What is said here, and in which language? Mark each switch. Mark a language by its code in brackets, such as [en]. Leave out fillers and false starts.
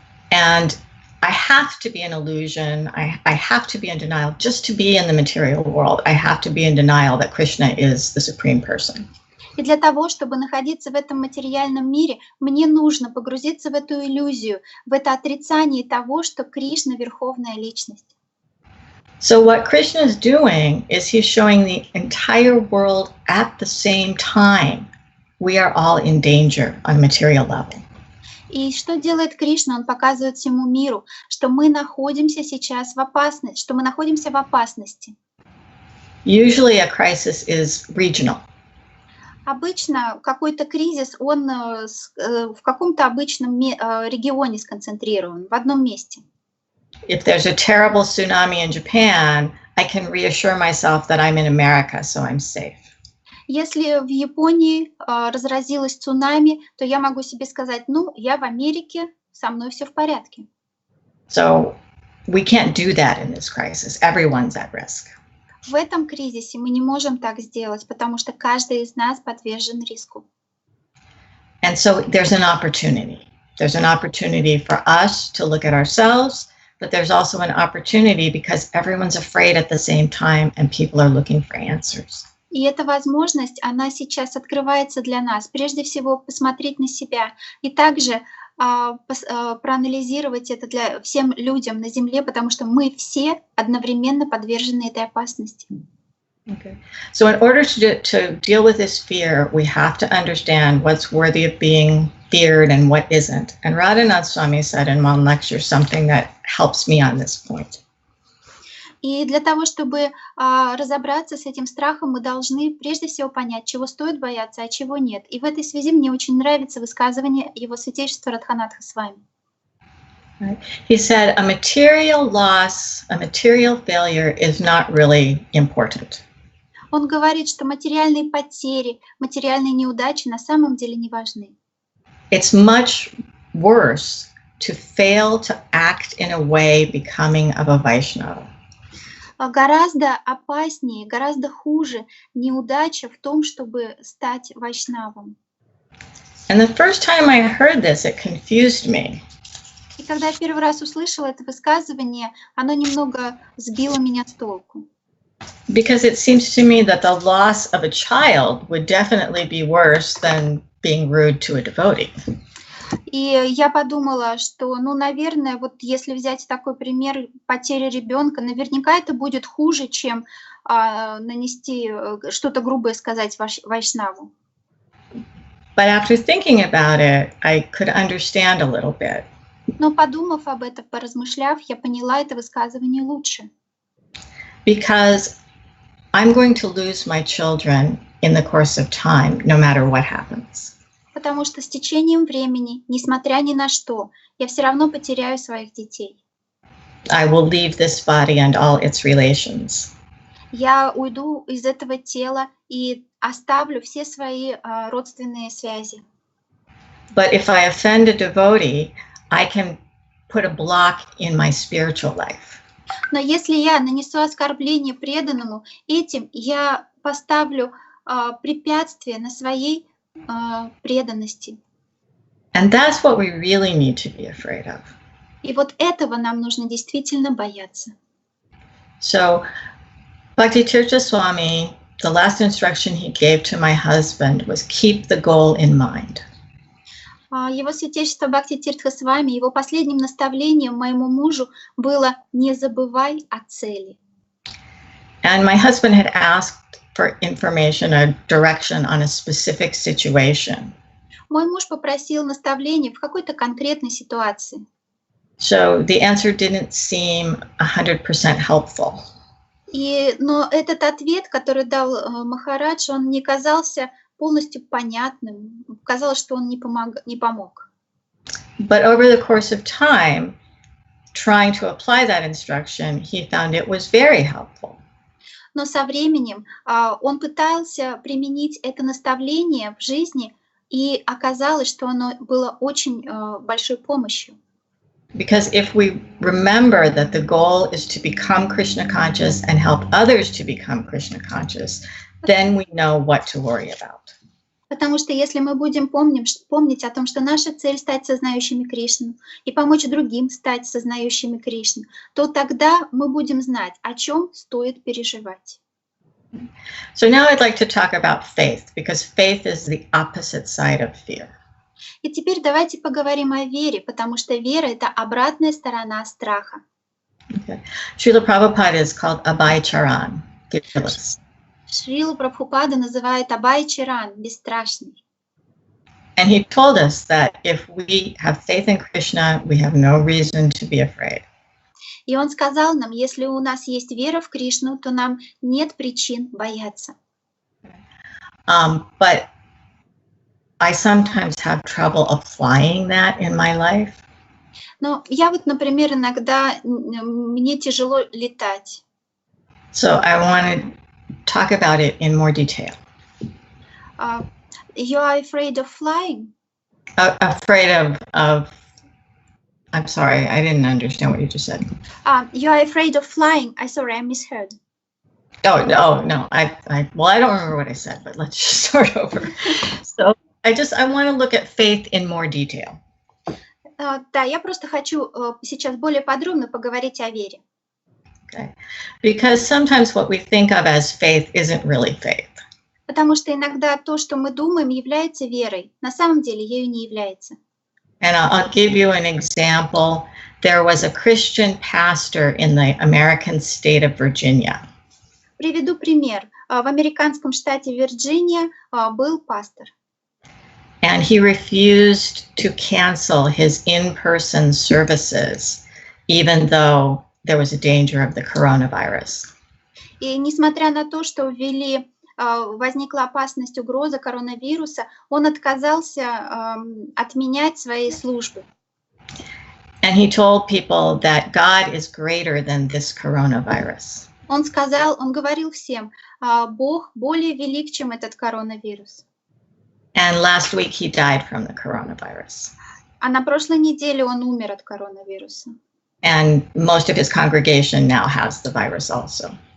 [en] And I have to be in illusion. I have to be in denial just to be in the material world. I have to be in denial that Krishna is the supreme person. [ru] И для того, чтобы находиться в этом материальном мире, мне нужно погрузиться в эту иллюзию, в это отрицание того, что Кришна — верховная личность. [en] So what Krishna is doing is he's showing the entire world at the same time we are all in danger on a material level. [ru] И что делает Кришна? Он показывает всему миру, что мы находимся сейчас в опасности, что мы находимся в опасности. [en] Usually a crisis is regional. [ru] Обычно какой-то кризис, он в каком-то обычном регионе сконцентрирован, в одном месте. [en] If there's a terrible tsunami in Japan, I can reassure myself that I'm in America, so I'm safe. [ru] Если в Японии разразилось цунами, то я могу себе сказать, я в Америке, со мной все в порядке. [en] So we can't do that in this crisis. Everyone's at risk. [ru] В этом кризисе мы не можем так сделать, потому что каждый из нас подвержен риску. [en] And so there's an opportunity. There's an opportunity for us to look at ourselves, but there's also an opportunity because everyone's afraid at the same time and people are looking for answers. [ru] И эта возможность, она сейчас открывается для нас. Прежде всего, посмотреть на себя и также проанализировать это для всем людям на Земле, потому что мы все одновременно подвержены этой опасности. [en] Okay. So in order to deal with this fear, we have to understand what's worthy of being feared and what isn't. And Radhanath Swami said in one lecture something that helps me on this point. [ru] И для того, чтобы разобраться с этим страхом, мы должны прежде всего понять, чего стоит бояться, а чего нет. И в этой связи мне очень нравится высказывание его святейшества Радханатха Свами. [en] He said, a material loss, a material failure is not really important. [ru] Он говорит, что материальные потери, материальные неудачи на самом деле не важны. [en] it's much worse to fail to act in a way becoming of a Vaishnava. [ru] Гораздо опаснее, гораздо хуже неудача в том, чтобы стать вайшнавом. [en] And the first time I heard this, it confused me. [ru] И когда я первый раз услышала это высказывание, оно немного сбило меня с толку. [en] Because it seems to me that the loss of a child would definitely be worse than being rude to a devotee. [ru] И я подумала, что, наверное, вот если взять такой пример потери ребенка, наверняка это будет хуже, чем нанести что-то грубое сказать вайшнаву. [en] But after thinking about it, I could understand a little bit. [ru] Но подумав об этом, поразмышляв, я поняла это высказывание лучше. [en] Because I'm going to lose my children in the course of time, no matter what happens. [ru] Потому что с течением времени, несмотря ни на что, я все равно потеряю своих детей. [en] I will leave this body and all its relations. [ru] Я уйду из этого тела и оставлю все свои родственные связи. [en] But if I offend a devotee, I can put a block in my spiritual life. [ru] Но если я нанесу оскорбление преданному, этим я поставлю препятствие на своей преданности. [en] And that's what we really need to be afraid of. [ru] И вот этого нам нужно действительно бояться. [en] So, Bhakti-tirtha Swami, the last instruction he gave to my husband was keep the goal in mind. [ru] Его святейшество Бхакти-тиртха Свами, его последним наставлением моему мужу было «не забывай о цели». [en] And my husband had asked for information or direction on a specific situation. [ru] Мой муж попросил наставления в какой-то конкретной ситуации. [en] So the answer didn't seem 100% helpful. [ru] Но этот ответ, который дал Махарадж, он не казался полностью понятным. Казалось, что он не помог. [en] But over the course of time, trying to apply that instruction, he found it was very helpful. [ru] Но со временем он пытался применить это наставление в жизни, и оказалось, что оно было очень большой помощью. [en] Because if we remember that the goal is to become Krishna conscious and help others to become Krishna conscious, then we know what to worry about. [ru] Потому что если мы будем помнить о том, что наша цель стать сознающими Кришну и помочь другим стать сознающими Кришну, то тогда мы будем знать, о чем стоит переживать. [en] So now I'd like to talk about faith, because faith is the opposite side of fear. [ru] И теперь давайте поговорим о вере, потому что вера — это обратная сторона страха. [en] Okay. Srila Prabhupada is called Abhay Charan, fearless. [ru] Шрила Прабхупада называет Абхай Чаран бесстрашный. [en] And he told us that if we have faith in Krishna, we have no reason to be afraid. [ru] И он сказал нам, если у нас есть вера в Кришну, то нам нет причин бояться. [en] But I sometimes have trouble applying that in my life. [ru] Но я вот, например, иногда мне тяжело летать. [en] So I want to talk about it in more detail. You are afraid of flying? Afraid of I'm sorry, I didn't understand what you just said. You are afraid of flying. I misheard. Oh, no. I don't remember what I said, but let's just start over. So I want to look at faith in more detail. [ru] Да, я просто хочу сейчас более подробно поговорить о вере. [en] Okay. Because sometimes what we think of as faith isn't really faith. [ru] Потому что иногда то, что мы думаем, является верой. На самом деле ею не является. [en] And I'll give you an example. There was a Christian pastor in the American state of Virginia. [ru] Приведу пример. В американском штате Вирджиния был пастор. [en] And he refused to cancel his in-person services, even though there was a danger of the coronavirus. [ru] И несмотря на то, что возникла опасность угрозы коронавируса, он отказался отменять свои службы. [en] And he told people that God is greater than this coronavirus. [ru] Он говорил всем, Бог более велик, чем этот коронавирус. [en] And last week he died from the coronavirus. [ru] А на прошлой неделе он умер от коронавируса. [en] And most of his congregation now has the virus also.